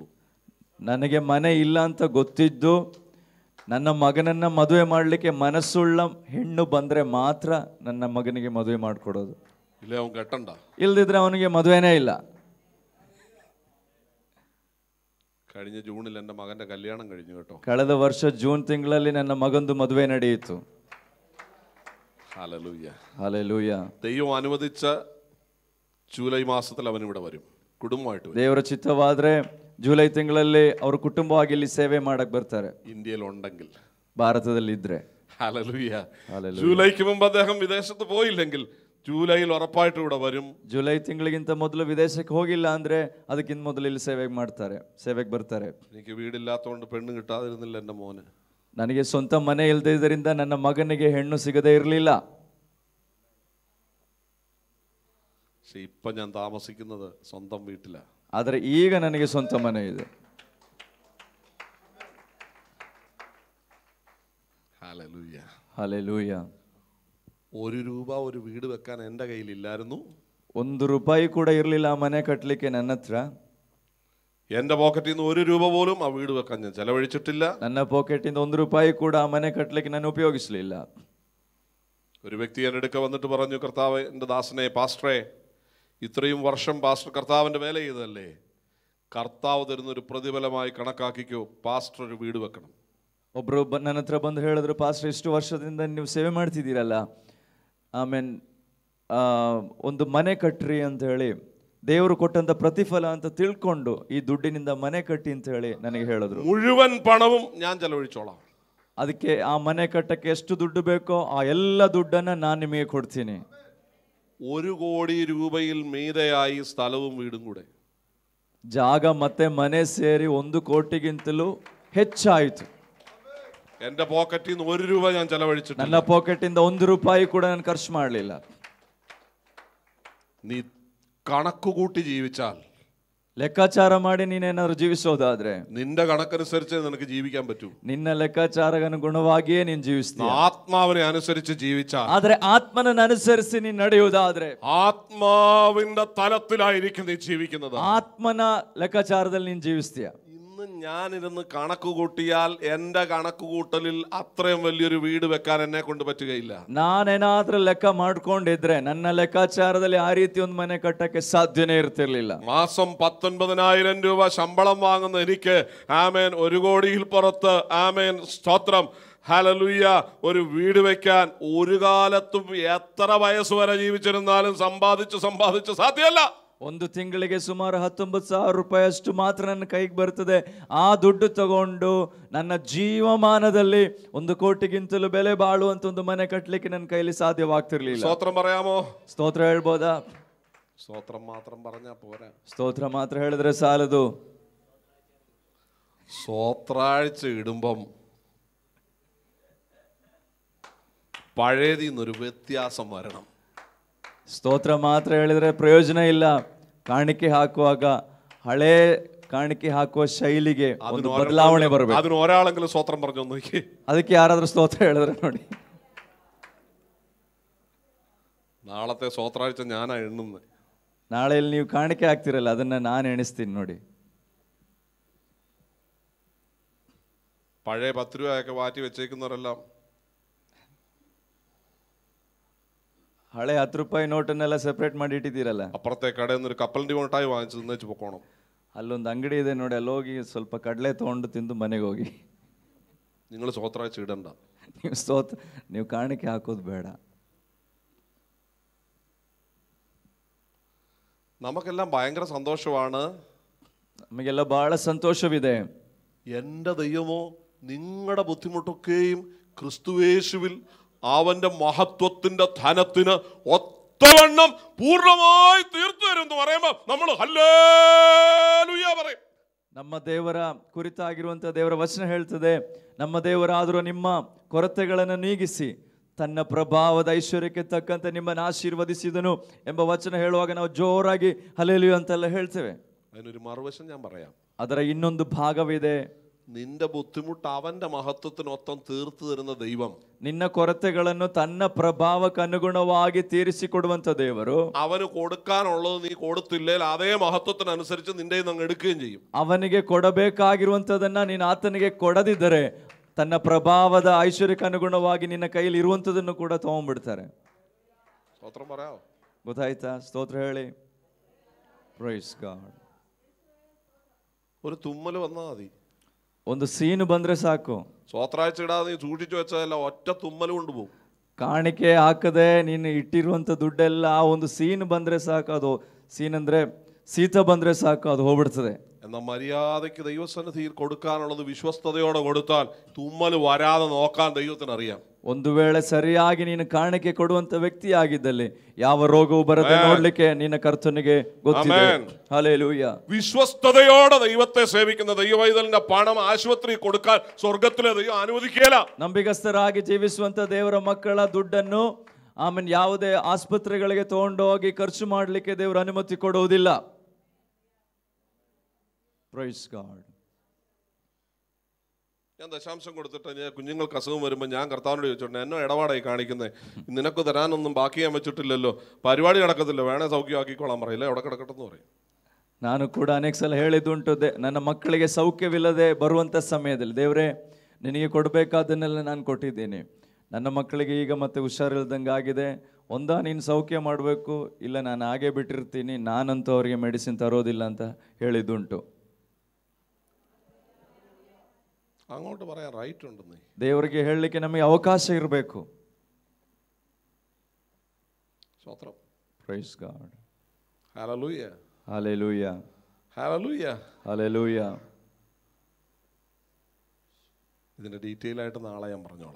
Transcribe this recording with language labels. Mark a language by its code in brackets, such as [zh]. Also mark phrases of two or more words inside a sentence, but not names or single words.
[kn] ನನಗೆ ಮನೆ ಇಲ್ಲ ಅಂತ ಗೊತ್ತಿದ್ದು ನನ್ನ ಮಗನನ್ನ ಮದುವೆ ಮಾಡಲಿಕ್ಕೆ ಮನಸ್ಸುಳ್ಳ ಹೆಣ್ಣು ಬಂದ್ರೆ ಮಾತ್ರ ನನ್ನ ಮಗನಿಗೆ ಮದುವೆ ಮಾಡಿಕೊಡೋದು. [ml] ഇല്ലേ അവൻ കെട്ടണ്ട. [kn] ಇಲ್ದಿದ್ರೆ ಅವನಿಗೆ ಮದುವೆನೇ ಇಲ್ಲ. [ml] കഴിഞ്ഞ ജൂണിൽ എൻ്റെ മകന്റെ കല്യാണം കഴിഞ്ഞു കേട്ടോ. [kn] ಕಳೆದ ವರ್ಷ ಜೂನ್ ತಿಂಗಳಲ್ಲಿ ನನ್ನ ಮಗಂದು ಮದುವೆ ನಡೆಯಿತು. [ml] ഹല്ലേലൂയ. [kn] ಹಲ್ಲೆಲೂಯಾ. [ml] ദൈവം അനുവദിച്ച ജൂലൈ മാസത്തിൽ അവൻ ഇവിടെ വരും, കുടുംബമായിട്ട് വരും. [kn] ದೇವರ ಚಿತ್ತವಾದ್ರೆ ಜುಲೈ ತಿಂಗಳಲ್ಲಿ ಅವರು ಕುಟುಂಬವಾಗಿ ಇಲ್ಲಿ ಸೇವೆ ಮಾಡಕ್ ಬರ್ತಾರೆ, [ml] ഇന്ത്യയിൽ ഉണ്ടെങ്കിൽ. [kn] ಭಾರತದಲ್ಲಿ ಇದ್ರೆ. [ml] ഹല്ലേലൂയ. ജൂലൈക്ക് മുമ്പ് അദ്ദേഹം വിദേശത്ത് പോയില്ലെങ്കിൽ ജൂലൈയിൽ ഉറപ്പായിട്ട് ഇവിടെ വരും. [kn] ಜುಲೈ ತಿಂಗಳಿಗಿಂತ ಮೊದಲು ವಿದೇಶಕ್ಕೆ ಹೋಗಿಲ್ಲ ಅಂದ್ರೆ ಅದಕ್ಕಿಂತ ಮೊದಲು ಇಲ್ಲಿ ಸೇವೆಗೆ ಬರ್ತಾರೆ. [ml] എനിക്ക് വീടില്ലാത്തതുകൊണ്ട് പെണ്ണ് കിട്ടാതിരുന്നില്ല എൻ്റെ മോന്. [kn] ನನಗೆ ಸ್ವಂತ ಮನೆ ಇಲ್ಲದೆ ಇದರಿಂದ ನನ್ನ ಮಗನಿಗೆ ಹೆಣ್ಣು ಸಿಗದೇ ಇರಲಿಲ್ಲ. [ml] പക്ഷെ ഇപ്പൊ ഞാൻ താമസിക്കുന്നത് സ്വന്തം വീട്ടിലാ. [kn] ಆದರೆ ಈಗ ನನಗೆ ಸ್ವಂತ ಮನೆ ಇದೆ. [ml] ഹല്ലേലൂയ. [kn] ಹಲ್ಲೆಲೂಯಾ. [ml] ₹1 ഒരു വീട് വെക്കാൻ എൻ്റെ കയ്യിലില്ലായിരുന്നു. [kn] ₹1 ಕೂಡ ಇರಲಿಲ್ಲ ಆ ಮನೆ ಕಟ್ಟಲಿಕ್ಕೆ ನನ್ನ ಹತ್ರ. [ml] എൻ്റെ പോക്കറ്റിൽ നിന്ന് ₹1 പോലും ആ വീട് വെക്കാൻ ഞാൻ ചെലവഴിച്ചിട്ടില്ല. [kn] ನನ್ನ ಪಾಕೆಟಿಂದ ₹1 ಕೂಡ ಆ ಮನೆ ಕಟ್ಟಲಿಕ್ಕೆ ನಾನು ಉಪಯೋಗಿಸಲಿಲ್ಲ. [ml] ഒരു വ്യക്തി എൻ്റെ അടുക്ക വന്നിട്ട് പറഞ്ഞു, കർത്താവ് എൻ്റെ ദാസനെ, പാസ്റ്ററെ, ഇത്രയും വർഷം പാസ്റ്റർ കർത്താവിൻ്റെ വേല ചെയ്തതല്ലേ, കർത്താവ് തരുന്നൊരു പ്രതിഫലമായി കണക്കാക്കിക്കോ, പാസ്റ്റർ ഒരു വീട് വെക്കണം. [kn] ಒಬ್ರು ನನ್ನ ಹತ್ರ ಬಂದು ಹೇಳಿದ್ರು, ಪಾಸ್ಟರ್ ಇಷ್ಟು ವರ್ಷದಿಂದ ನೀವು ಸೇವೆ ಮಾಡ್ತಿದ್ದೀರಲ್ಲ, ಆಮೇಲೆ ಒಂದು ಮನೆ ಕಟ್ಟ್ರಿ ಅಂತ ಹೇಳಿ, ದೇವರು ಕೊಟ್ಟಂತ ಪ್ರತಿಫಲ ಅಂತ ತಿಳ್ಕೊಂಡು ಈ ದುಡ್ಡಿನಿಂದ ಮನೆ ಕಟ್ಟಿ ಅಂತ ಹೇಳಿ ನನಗೆ ಹೇಳಿದ್ರು. [ml] മുഴുവൻ പണവും ഞാൻ ചെലവഴിച്ചോളാം. [kn] ಅದಕ್ಕೆ ಆ ಮನೆ ಕಟ್ಟಕ್ಕೆ ಎಷ್ಟು ದುಡ್ಡು ಬೇಕೋ ಆ ಎಲ್ಲ ದುಡ್ಡನ್ನ ನಾನು ನಿಮಗೆ ಕೊಡ್ತೀನಿ. [ml] ₹1 ಕೋಟಿ മീതയായി സ്ഥലവും വീടും കൂടെ. [kn] ಜಾಗ ಮತ್ತೆ ಮನೆ ಸೇರಿ ₹1 ಕೋಟಿಗಿಂತಲೂ ಹೆಚ್ಚಾಯಿತು. [ml] എൻ്റെ പോക്കറ്റിൽ നിന്ന് ₹1 ഞാൻ ചെലവഴിച്ചിട്ടില്ല. [kn] ನನ್ನ ಪಾಕೆಟಿಂದ ₹1 ಕೂಡ ನಾನು ಖರ್ಚು ಮಾಡಲಿಲ್ಲ. [ml] നീ കണക്ക് കൂട്ടി ജീവിച്ചാൽ, [kn] ಲೆಕ್ಕಾಚಾರ ಮಾಡಿ ನೀನೇನಾದ್ರು ಜೀವಿಸೋದಾದ್ರೆ, [ml] നിന്റെ കണക്കനുസരിച്ച് നിനക്ക് ജീവിക്കാൻ പറ്റൂ. [kn] ನಿನ್ನ ಲೆಕ್ಕಾಚಾರಗನುಗುಣವಾಗಿಯೇ ನೀನು ಜೀವಿಸ್ತೀಯ. [ml] ആത്മാവിനെ അനുസരിച്ച് ജീവിച്ചാൽ, [kn] ಆದ್ರೆ ಆತ್ಮನನ್ನು ಅನುಸರಿಸಿ ನೀನು ನಡೆಯುವುದಾದ್ರೆ, [ml] ആത്മാവിന്റെ തലത്തിലായിരിക്കും നീ ജീവിക്കുന്നത്. [kn] ಆತ್ಮನ ಲೆಕ್ಕಾಚಾರದಲ್ಲಿ ನೀನು ಜೀವಿಸ್ತೀಯ. [ml] ഇന്ന് ഞാനിരുന്ന് കണക്ക് കൂട്ടിയാൽ എൻ്റെ കണക്ക് കൂട്ടലിൽ അത്രയും വലിയൊരു വീട് വെക്കാൻ എന്നെ കൊണ്ട് പറ്റുകയില്ല. [kn] ನಾನೇನಾದ್ರೂ ಲೆಕ್ಕ ಮಾಡ್ಕೊಂಡಿದ್ರೆ ನನ್ನ ಲೆಕ್ಕಾಚಾರದಲ್ಲಿ ಆ ರೀತಿ ಒಂದು ಮನೆ ಕಟ್ಟಕ್ಕೆ ಸಾಧ್ಯನೇ ಇರ್ತಿರ್ಲಿಲ್ಲ. [ml] മാസം ₹19,000 ശമ്പളം വാങ്ങുന്ന എനിക്ക്, ആമേൻ, ₹1 കോടിയിൽ പുറത്ത്, ആമേൻ, സ്തോത്രം, ഹല്ലേലൂയ, ഒരു വീട് വെക്കാൻ ഒരു കാലത്തും എത്ര വയസ്സ് വരെ ജീവിച്ചിരുന്നാലും സമ്പാദിച്ച് സാധ്യമല്ല. [kn] ಒಂದು ತಿಂಗಳಿಗೆ ಸುಮಾರು ₹19,000 ಅಷ್ಟು ಮಾತ್ರ ನನ್ನ ಕೈಗೆ ಬರ್ತದೆ. ಆ ದುಡ್ಡು ತಗೊಂಡು ನನ್ನ ಜೀವಮಾನದಲ್ಲಿ ₹1 ಕೋಟಿಗಿಂತಲೂ ಬೆಲೆ ಬಾಳುವಂತ ಒಂದು ಮನೆ ಕಟ್ಟಲಿಕ್ಕೆ ನನ್ನ ಕೈಲಿ ಸಾಧ್ಯವಾಗ್ತಿರ್ಲಿಲ್ಲ. [ml] സ്തോത്രം പറയാമോ? [kn] ಸ್ತೋತ್ರ ಹೇಳ್ಬೋದಾ? [ml] സ്തോത്രം മാത്രം പറഞ്ഞാ പോരാ. [kn] ಸ್ತೋತ್ರ ಮಾತ್ರ ಹೇಳಿದ್ರೆ ಸಾಲದು. [ml] സ്വത്രാഴ്ച ഇടുമ്പം പഴയതിൽ നിന്നൊരു വ്യത്യാസം വരണം. [kn] ಸ್ತೋತ್ರ ಮಾತ್ರ ಹೇಳಿದ್ರೆ ಪ್ರಯೋಜನ ಇಲ್ಲ. ಕಾಣಿಕೆ ಹಾಕುವಾಗ ಹಳೆ ಕಾಣಿಕೆ ಹಾಕುವ ಶೈಲಿಗೆ ಒಂದು ಬದಲಾವಣೆ ಬರಬೇಕು. [ml] അതിന് ഒരാളെങ്കിലും സ്തോത്രം പറഞ്ഞു നോക്കി. [kn] ಅದಕ್ಕೆ ಯಾರಾದ್ರೂ ಸ್ತೋತ್ರ ಹೇಳಿದ್ರೆ ನೋಡಿ. [ml] നാളത്തെ സ്വത്രാഴ്ച ഞാനാ എണ്ണുന്നത്. [kn] ನಾಳೆಯಲ್ಲಿ ನೀವು ಕಾಣಿಕೆ ಹಾಕ್ತಿರಲ್ಲ, ಅದನ್ನ ನಾನು ಎಣಿಸ್ತೀನಿ ನೋಡಿ. [ml] പഴയ ₹10 മാറ്റി വെച്ചേക്കുന്നവരെല്ലാം [kn] ಹಳೆ ₹10 ನೋಟನ್ನೆಲ್ಲ ಸೆಪರೇಟ್ ಮಾಡಿ ಇಟ್ಟಿದ್ದೀರಲ್ಲ, [ml] അപ്പുറത്തെ കടയിൽ നിന്ന് ഒരു കപ്പലിന്റെ മിഠായി വാങ്ങിച്ച് തിന്നേച്ച് പൊക്കോണം. [kn] ಅಲ್ಲೊಂದು ಅಂಗಡಿ ಇದೆ ನೋಡಿ, ಅಲ್ಲಿ ಹೋಗಿ ಸ್ವಲ್ಪ ಕಡಲೆ ತಗೊಂಡು ತಿಂದು ಮನೆಗೆ ಹೋಗಿ. [ml] നിങ്ങൾ സ്വത്രാഴ്ച ഇടണ്ട. [kn] ನೀವು ಕಾಣಿಕೆ ಹಾಕೋದು ಬೇಡ. [ml] നമുക്കെല്ലാം ഭയങ്കര സന്തോഷമാണ്. [kn] ನಮಗೆಲ್ಲ ಬಹಳ ಸಂತೋಷವಿದೆ. [ml] എൻ്റെ ദൈവമോ, നിങ്ങളുടെ ബുദ്ധിമുട്ടൊക്കെയും ക്രിസ്തുയേശുവിൽ അവന്റെ മഹത്വത്തിന്റെ ധനത്തിന് ഒത്തവണ്ണം പൂർണ്ണമായി തീർത്തു തരും എന്ന് പറയുമ്പോൾ നമ്മൾ ഹല്ലേലൂയ പറയും. [kn] ನಮ್ಮ ದೇವರ ಕುರಿತಾಗಿರುವಂತ ದೇವರ ವಚನ ಹೇಳ್ತದೆ, ನಮ್ಮ ದೇವರಾದರೂ ನಿಮ್ಮ ಕೊರತೆಗಳನ್ನು ನೀಗಿಸಿ ತನ್ನ ಪ್ರಭಾವದ ಐಶ್ವರ್ಯಕ್ಕೆ ತಕ್ಕಂತೆ ನಿಮ್ಮನ್ನು ಆಶೀರ್ವದಿಸಿದನು ಎಂಬ ವಚನ ಹೇಳುವಾಗ ನಾವು ಜೋರಾಗಿ ಹಲ್ಲೆಲೂಯ ಅಂತೆಲ್ಲ ಹೇಳ್ತೇವೆ. [ml] അതിനൊരു മറുവശം ഞാൻ പറയാം. [kn] ಅದರ ಇನ್ನೊಂದು ಭಾಗವಿದೆ. [ml] നിന്റെ ബുദ്ധിമുട്ട് അവന്റെ മഹത്വത്തിനൊത്തം തീർത്തു തരുന്ന ദൈവം, [kn] ನಿನ್ನ ಕೊರತೆಗಳನ್ನು ತನ್ನ ಪ್ರಭಾವಕ್ಕೆ ಅನುಗುಣವಾಗಿ ತೀರಿಸಿಕೊಡುವಂತ ದೇವರು, [ml] അവന് കൊടുക്കാനുള്ളത് നീ കൊടുത്തില്ലെങ്കിൽ അതേ മഹത്വത്തിനനുസരിച്ച് നിന്റെ അങ്ങ് എടുക്കുകയും ചെയ്യും. [kn] ಅವನಿಗೆ ಕೊಡಬೇಕಾಗಿರುವಂತದನ್ನ ನೀನು ಆತನಿಗೆ ಕೊಡದಿದ್ದರೆ ತನ್ನ ಪ್ರಭಾವದ ಐಶ್ವರ್ಯಕ್ಕೆ ಅನುಗುಣವಾಗಿ ನಿನ್ನ ಕೈಯಲ್ಲಿ ಇರುವಂತದನ್ನು ಕೂಡ ತಗೊಂಡ್ಬಿಡ್ತಾರೆ. [ml] സ്തോത്രം പറയാമോ? [kn] ಗೊತ್ತಾಯ್ತಾ? ಸ್ತೋತ್ರ ಹೇಳಿ. [en] Praise God. [ml] ഒരു തുമ്മൽ വന്നാൽ മതി, [kn] ಒಂದು ಸೀನು ಬಂದ್ರೆ ಸಾಕು. [ml] സ്വത്രാഴ്ച ഇടാതെ നീ സൂക്ഷിച്ചു വെച്ചതല്ല, ഒറ്റ തുമ്മൽ കൊണ്ടുപോകും. [kn] ಕಾಣಿಕೆ ಹಾಕದೆ ನೀನು ಇಟ್ಟಿರುವಂತ ದುಡ್ಡೆಲ್ಲ ಆ ಒಂದು ಸೀನ್ ಬಂದ್ರೆ ಸಾಕು, ಅದು ಸೀನ್ ಅಂದ್ರೆ ಶೀತ ಬಂದ್ರೆ ಸಾಕು, ಅದು ಹೋಗ್ಬಿಡ್ತದೆ. [ml] എന്നാൽ മര്യാദയ്ക്ക് ദൈവസന്നിധിയിൽ കൊടുക്കാനുള്ളത് വിശ്വസ്തയോടെ കൊടുത്താൽ തുമ്മൽ വരാതെ നോക്കാൻ ദൈവത്തിന് അറിയാം. [kn] ಒಂದು ವೇಳೆ ಸರಿಯಾಗಿ ನೀನು ಕಾಣಿಕೆ ಕೊಡುವಂತ ವ್ಯಕ್ತಿ ಆಗಿದ್ದಲ್ಲಿ ಯಾವ ರೋಗವು ಬರದೆ ನೋಡ್ಲಿಕ್ಕೆ ನಿನ್ನ ಕರ್ತನಿಗೆ ಗೊತ್ತಿದೆ. ಹಲ್ಲೆಲೂಯ. [ml] വിശ്വസ്തയോടെ ദൈവത്തെ സേവിക്കുന്ന ദൈവവൈതലിന്റെ പണം ആശുപത്രി കൊടുക്കാൻ സ്വർഗത്തിലെ ദൈവം അനുവദിക്കേല. [kn] ನಂಬಿಗಸ್ತರಾಗಿ ಜೀವಿಸುವಂತ ದೇವರ ಮಕ್ಕಳ ದುಡ್ಡನ್ನು ಆಮೇಲೆ ಯಾವುದೇ ಆಸ್ಪತ್ರೆಗಳಿಗೆ ತಗೊಂಡೋಗಿ ಖರ್ಚು ಮಾಡಲಿಕ್ಕೆ ದೇವರು ಅನುಮತಿ ಕೊಡುವುದಿಲ್ಲ. [en] Praise God. [ml] ഞാൻ ദശാംശം കൊടുത്തിട്ട് കുഞ്ഞുങ്ങൾക്ക് അസുഖം വരുമ്പോൾ ഞാൻ കർത്താവിനോട് ചോദിച്ചോട്ടെ, എന്നോ ഇടപാടായി കാണിക്കുന്നത്, നിനക്ക് തരാനൊന്നും ബാക്കി ചെയ്യാൻ വെച്ചിട്ടില്ലല്ലോ, പരിപാടി നടക്കത്തില്ല, വേണേ സൗഖ്യമാക്കിക്കോളാൻ പറയില്ല, എവിടെ കിടക്കട്ടെന്ന് പറയും. [kn] ನಾನು ಕೂಡ ಅನೇಕ ಸಲ ಹೇಳಿದುಂಟು, ನನ್ನ ಮಕ್ಕಳಿಗೆ ಸೌಖ್ಯವಿಲ್ಲದೆ ಬರುವಂಥ ಸಮಯದಲ್ಲಿ, ದೇವರೇ ನಿನಗೆ ಕೊಡಬೇಕಾದನ್ನೆಲ್ಲ ನಾನು ಕೊಟ್ಟಿದ್ದೀನಿ, ನನ್ನ ಮಕ್ಕಳಿಗೆ ಈಗ ಮತ್ತೆ ಹುಷಾರಿಲ್ದಂಗೆ ಆಗಿದೆ, ಒಂದಾ ನೀನು ಸೌಖ್ಯ ಮಾಡಬೇಕು, ಇಲ್ಲ ನಾನು ಹಾಗೆ ಬಿಟ್ಟಿರ್ತೀನಿ, ನಾನಂತೂ ಅವರಿಗೆ ಮೆಡಿಸಿನ್ ತರೋದಿಲ್ಲ ಅಂತ ಹೇಳಿದುಂಟು. [ml] അങ്ങോട്ട് പറയാൻ റൈറ്റ് ഉണ്ടെന്നേ. [kn] ದೇವರಿಗೆ ಹೇಳಲಿಕ್ಕೆ ನಮಗೆ ಅವಕಾಶ ಇರಬೇಕು. [ml] സ്തോത്രം. [en] Praise God. [ml] ഹല്ലേലൂയ. [kn] ಹಲ್ಲೆಲೂಯ. [ml] ഹല്ലേലൂയ. [kn] ಹಲ್ಲೆಲೂಯ. [ml] ഇതിന്റെ ഡീറ്റെയിൽ ആയിട്ട് നാളെ ഞാൻ പറഞ്ഞോളാം.